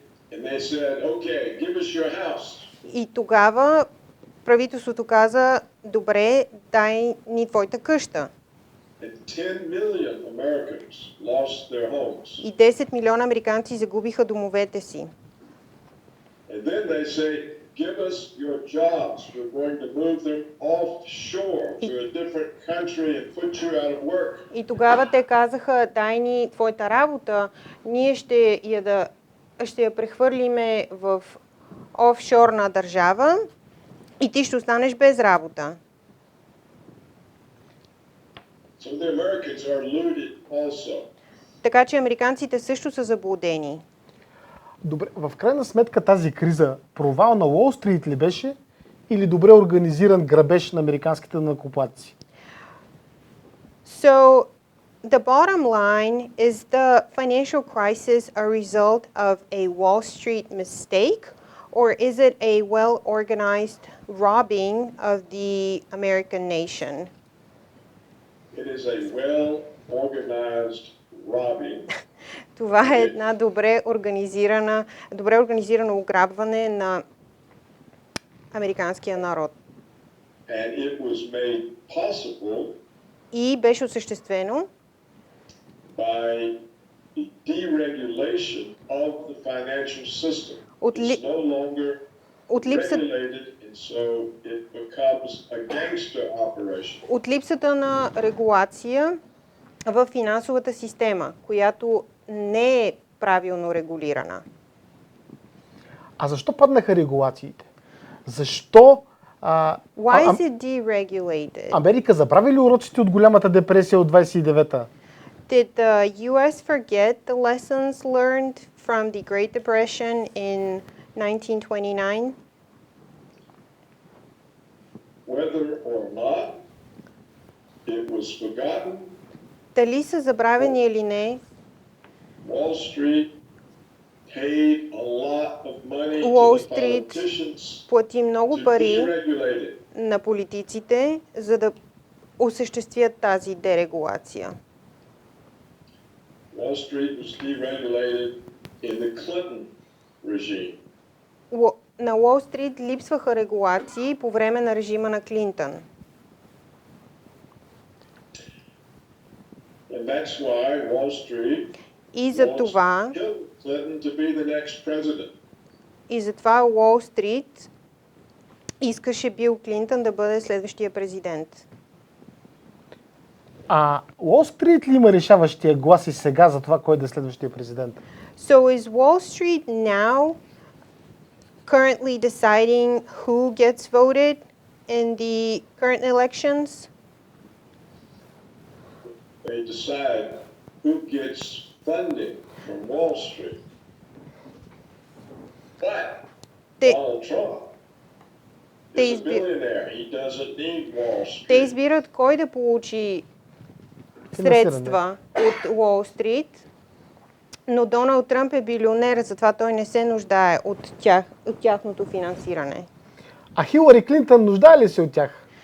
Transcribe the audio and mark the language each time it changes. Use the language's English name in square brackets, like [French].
[English] And they said, okay, give us your house. [Bulgarian] И тогава правителството каза, добре, дай ни твоята къща. [English] And 10 million Americans lost their homes. [Bulgarian] И 10 милиона американци загубиха домовете си. [English] And then they say, give us your jobs. We're going to move them offshore to a different country and put you out of work. [Bulgarian] И тогава те казаха, дай ни твоята работа, ние ще я прехвърлиме в офшорна държава и ти ще останеш без работа. [English] So the Americans are looted also. [Bulgarian] Така че американците също са заблудени. Добре, в крайна сметка тази криза провал на Уолстрийт ли беше или добре организиран грабеж на американските данъкоплатци? [English] So the bottom line is the financial crisis a result of a Wall Street mistake, or is it a well-organized robbing of the American nation? It is a well-organized robbing. [Bulgarian] Това е една добре организирано ограбване на американския народ. [English] And it was made possible [Bulgarian] И беше осъществено [English] by the deregulation of the financial system. It's no longer regulated, and so it becomes a gangster operation. [Bulgarian] от липсата на регулация в финансовата система, която не е правилно регулирана. А защо паднаха регулациите? Защо [English] Why is it deregulated? [Bulgarian] Америка забрави ли уроците от голямата депресия от 29-та? [English] Did the US forget the lessons learned from the Great Depression in 1929? Whether or not it was forgotten, [Bulgarian] Дали са забравени или не, [English] Wall paid a lot of money to [Bulgarian] Уолстрийт [English] the politicians [Bulgarian] плати много [English] to [Bulgarian] пари [English] deregulate it. [Bulgarian] на политиците, за да осъществят тази дерегулация. [English] Wall Street was deregulated in the Clinton regime. [Bulgarian] На Уолстрийт липсваха регулации по време на режима на Клинтън. [English] And that's why Wall Street [Bulgarian] И за това [English] Clinton to be the next president. [Bulgarian] И затова Уолстрийт искаше Бил Клинтън да бъде следващия президент. А Уолстрийт ли има решаващия глас и сега за това кой да е следващия президент? [English] So is Wall Street now currently deciding who gets voted in the current elections? They decide who gets funding from Wall Street. But Donald Trump is a billionaire. He doesn't need Wall Street. [Bulgarian] Те избират кой да получи средства от Уолл Стрит, но Доналд Тръмп е билионер, затова той не се нуждае от тяхното финансиране. А Хилари Клинтън нуждае ли се от тях?